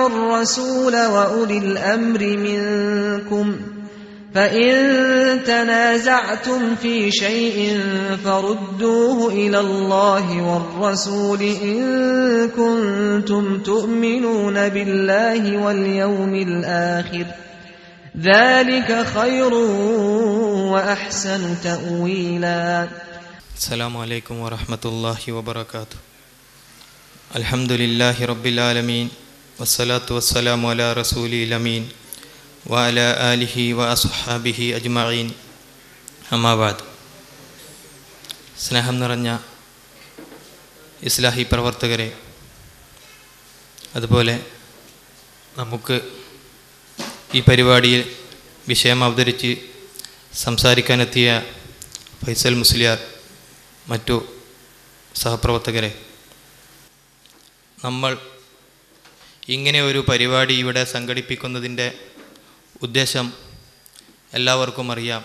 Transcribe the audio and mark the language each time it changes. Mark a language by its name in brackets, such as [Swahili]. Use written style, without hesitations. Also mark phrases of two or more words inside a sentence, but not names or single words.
[Arabic] الرسول وأولي الأمر منكم فإن تنازعتم في شيء فردوه إلى الله والرسول إن كنتم تؤمنون بالله واليوم الآخر ذلك خير وأحسن تأويلا. السلام عليكم ورحمة الله وبركاته. الحمد لله رب العالمين والصلاة والسلام على رسوله الأمين وعلى آله وأصحابه أجمعين. أما بعد. [Malayalam] സ്നേഹം നിറഞ്ഞ ഇസ്ലാഹി പ്രവർത്തകരെ, അതുപോലെ നമുക്ക് ഈ പരിപാടിയിൽ വിഷയം അവതരിച്ച് സംസാരിക്കാനെത്തിയ ഫൈസൽ മുസ്ലിയാർ, മറ്റു സഹപ്രവർത്തകരെ, നമ്മൾ ഇങ്ങനെ ഒരു പരിപാടി ഇവിടെ സംഘടിപ്പിക്കുന്നതിൻ്റെ ഉദ്ദേശം എല്ലാവർക്കും അറിയാം.